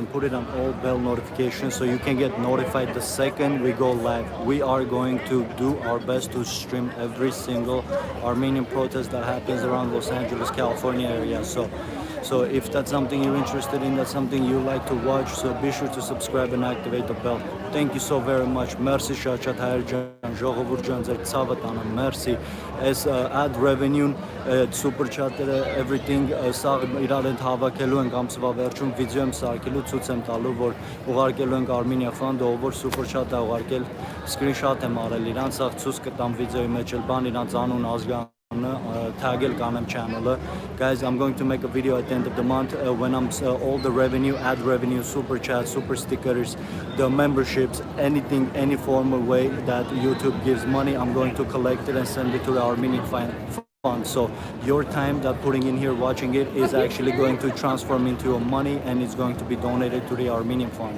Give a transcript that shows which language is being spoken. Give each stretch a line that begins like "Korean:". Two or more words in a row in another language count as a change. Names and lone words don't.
English: Put it on all bell notifications so you can get notified the second we go live. We are going to do our best to stream every single Armenian protest that happens around Los Angeles, California area. So if that's something you're interested in, that's something you like to watch, so be sure to subscribe and activate the bell. Thank you so very much.
Armenian: Merci շատ հայր ջան, ժողովուրդ ջան, ձեր ցավը տանը, merci. Այս
English: ad revenue, super chat-երը, everything
Armenian: սա իրար հետ հավաքելու ենք ամսվա վերջում վիդեո եմ սարքելու, ցույց եմ տալու, որ ուղարկելու ենք Armenia Fund, ով որ
English: super chat-ը
Armenian: ուղարկել, screenshot եմ արել իրանց, սա ցույց կտամ վիդեոյի մեջ էլ բան, իրանց անուն, ազգան թագել կանեմ channel.
English: Guys, I'm going to make a video at the end of the month when I'm all the revenue, ad revenue, super chat, super stickers, the memberships, anything, any formal way that YouTube gives money, I'm going to collect it and send it to the Armenian fund. So your time that putting in here watching it is actually going to transform into your money, and it's going to be donated to the Armenian fund.